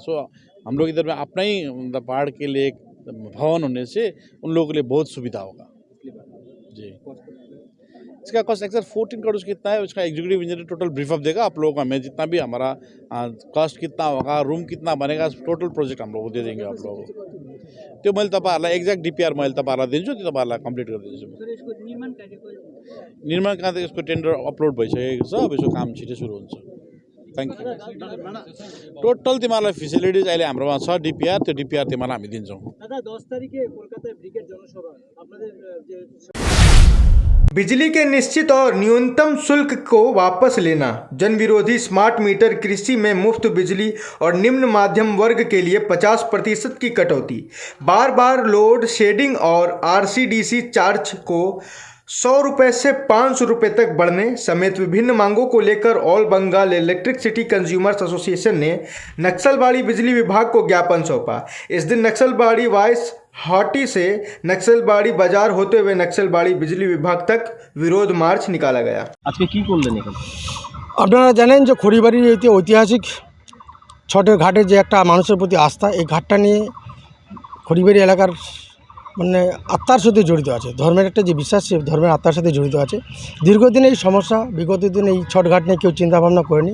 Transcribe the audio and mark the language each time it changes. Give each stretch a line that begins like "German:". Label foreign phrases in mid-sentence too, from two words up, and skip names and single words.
Hindi: सो हम लोग इधर में अपना ही पहाड़ के लिए एक भवन होने से उन लोगों के लिए बहुत सुविधा होगा जी। इसका
English: cost actual
Hindi: 14 करोड़ कितना है, उसका
English: executive engineer total brief up
Hindi: देगा आप लोगों को। हमें जितना भी हमारा कॉस्ट कितना होगा, रूम कितना बनेगा,
English: total project
Hindi: हम लोग दे देंगे आप लोगों को।
Nepali: तो मैले तपाईँहरूलाई
English: exact DPR
Nepali: मैले तपाईँहरूलाई दिन्छु, त्यो तपाईँहरूलाई कम्प्लिट गरिदिन्छु। निर्माण कहाँ त यसको
English: tender upload
Nepali: भइसकेको छ, अब यसको काम छिटै सुरु हुन्छ। थ्याङ्क यू। टोटल तिमीहरूलाई फेसिलिटिज अहिले हाम्रोमा छ डिपिआर, त्यो डिपिआर तिमीहरूलाई हामी दिन्छौँ।
Hindi: बिजली के निश्चित और न्यूनतम शुल्क को वापस लेना, जन विरोधी
English: smart meter,
Hindi: कृषि में मुफ्त बिजली और निम्न माध्यम वर्ग के लिए 50% की कटौती, बार बार
English: load shedding
Hindi: और
English: RCDC charge
Hindi: को 100 रुपये से 500 रुपये तक बढ़ने समेत विभिन्न मांगों को लेकर ऑल बंगाल इलेक्ट्रिसिटी कंज्यूमर्स एसोसिएशन ने नक्सलबाड़ी बिजली विभाग को ज्ञापन सौंपा। इस दिन नक्सलबाड़ी वाइस हॉटी से नक्सलबाड़ी बाजार होते हुए नक्सलबाड़ी बिजली विभाग तक विरोध मार्च निकाला गया।
Bangla: আজ কে কী করলেন এখানে? আপনারা জানেন যে খড়িবাড়ির এই ঐতিহাসিক ছটের ঘাটে যে একটা মানুষের প্রতি আস্থা, এই ঘাটটা নিয়ে খড়িবাড়ি এলাকার মানে আত্মার সাথে জড়িত আছে। ধর্মের একটা যে বিশ্বাস, সে ধর্মের আত্মার সাথে জড়িত আছে। দীর্ঘদিন এই সমস্যা, বিগত দিন এই ছটঘাট নিয়ে কেউ চিন্তাভাবনা করেনি।